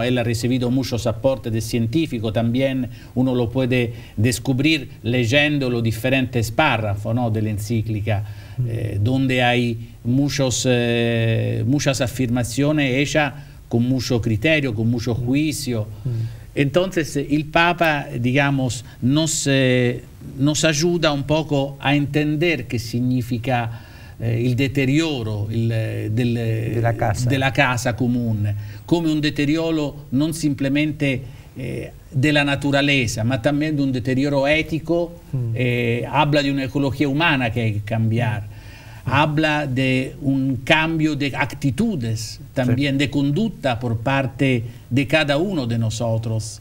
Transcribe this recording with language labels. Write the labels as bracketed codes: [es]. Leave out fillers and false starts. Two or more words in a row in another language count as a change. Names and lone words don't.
[es] Él ha recibido muchos aportes de científicos, también uno lo puede descubrir leyendo los diferentes párrafos, ¿no?, de la encíclica, donde hay muchas afirmaciones hechas con mucho criterio, con mucho juicio. Entonces el Papa, digamos, nos ayuda un poco a entender qué significa [it] il deterioro della casa comune, come un deterioro non simplemente della naturaleza, ma [es] también de un deterioro ético. Habla de una ecología humana que hay que cambiar, habla de un cambio de actitudes, también sí, de conducta por parte de cada uno de nosotros.